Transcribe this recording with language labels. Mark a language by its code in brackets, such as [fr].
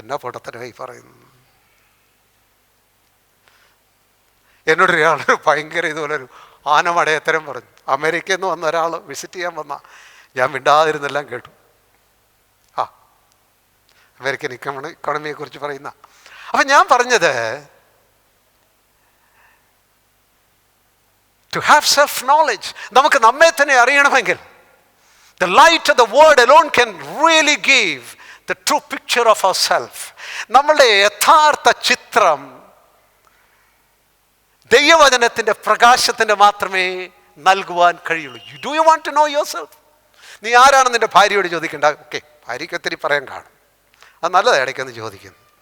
[ml] എന്നാ പൊട്ടത്തരമായി പറയുന്നു. എന്നോടൊരാൾ ഭയങ്കര ഇതുപോലൊരു ആനമടയത്തരം പറഞ്ഞു. അമേരിക്കയിൽ നിന്ന് വന്ന ഒരാൾ വിസിറ്റ് ചെയ്യാൻ വന്ന, ഞാൻ മിണ്ടാതിരുന്നെല്ലാം കേട്ടു. അമേരിക്കൻ ഇക്കോണമിയെക്കുറിച്ച് പറയുന്ന. അപ്പം ഞാൻ പറഞ്ഞത്, [en] to have self knowledge, [ml] നമുക്ക് നമ്മെ തന്നെ അറിയണമെങ്കിൽ [en] the light of the word alone can really give the true picture of ourselves. [ml] നമ്മളുടെ യഥാർത്ഥ ചിത്രം ദൈവവചനത്തിൻ്റെ പ്രകാശത്തിൻ്റെ മാത്രമേ നൽകുവാൻ കഴിയുള്ളൂ. [en] Do you want to know yourself? [ml] നീ ആരാണെന്ന് നിൻ്റെ ഭാര്യയോട് ചോദിക്കേണ്ട. ഓക്കെ, ഭാര്യയ്ക്ക് ഒത്തിരി പറയാൻ കാണും, അത് നല്ലതാണ് ഇടയ്ക്കൊന്ന് ചോദിക്കുന്നു.